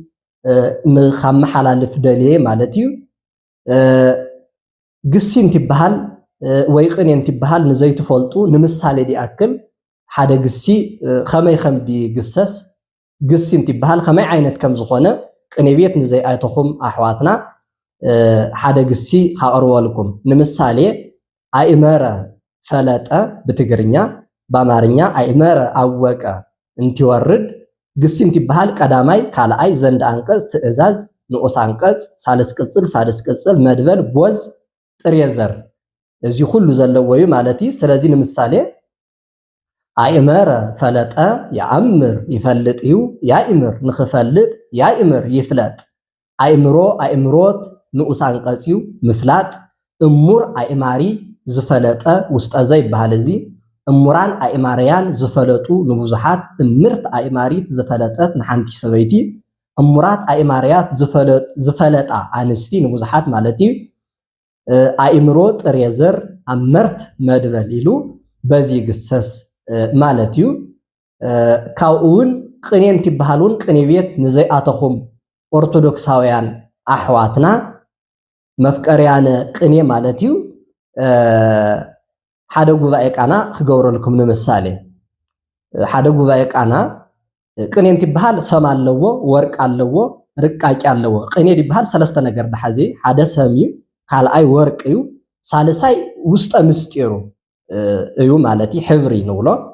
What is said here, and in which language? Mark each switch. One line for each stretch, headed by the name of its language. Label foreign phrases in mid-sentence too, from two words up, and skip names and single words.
Tigrinya: ንኻመሓላልፍ ደልየ ማለት እዩ። ግሲ እንትበሃል ወይ ቅኔ እንትበሃል ንዘይትፈልጡ ንምሳሌ ዲኣክል ሓደ ግሲ ከመይ ከም ዲግሰስ ግሲ እንትበሃል ከመይ ዓይነት ከም ዝኾነ ቅኔ ቤት ንዘይኣተኹም አሕዋትና ሓደ ግሲ ካቅርበልኩም። ንምሳሌ አእመረ ፈለጠ ብትግርኛ፣ በአማርኛ አእመረ አወቀ እንትወርድ ግሲ እንትበሃል ቀዳማይ ካልኣይ ዘንድ አንቀጽ ትእዛዝ ንኡስ አንቀጽ ሳልስ ቅጽል ሳልስ ቅጽል መድበል ቦዝ ጥሬ ዘር እዚ ሁሉ ዘለዎ እዩ ማለት እዩ። ስለዚ ንምሳሌ አእመረ ፈለጠ ያእምር ይፈልጥ እዩ፣ ያእምር ንኽፈልጥ ያእምር ይፍለጥ፣ አእምሮ አእምሮት ንኡስ አንቀጽ እዩ ምፍላጥ፣ እሙር አእማሪ ዝፈለጠ ውስጠዘ ይበሃል እዚ እሙራን አእማርያን ዝፈለጡ ንብዙሓት፣ እምርት አእማሪት ዝፈለጠት ንሓንቲ ሰበይቲ፣ እሙራት አእማርያት ዝፈለጣ አንስቲ ንብዙሓት ማለት እዩ። አእምሮ ጥሬ ዘር አመርት መድበል ኢሉ በዚ ግሰስ ማለት እዩ። ካብኡን ቅኔ እንትበሃሉን ቅኔ ቤት ንዘይኣተኹም ኦርቶዶክሳውያን ኣሕዋትና መፍቀርያነ ቅኔ ማለት እዩ ሓደ ጉባኤ ቃና ክገብረልኩም ንምሳሌ ሓደ ጉባኤ ቃና ቅኔ እንትበሃል ሰም ኣለዎ ወርቅ ኣለዎ ርቃቂ ኣለዎ ቅኔ ይበሃል ሰለስተ ነገር ድሓዚ ሓደ ሰም እዩ ካልኣይ ወርቅ እዩ ሳልሳይ ውስጠ ምስጢሩ እዩ ማለት ሕብሪ ንብሎ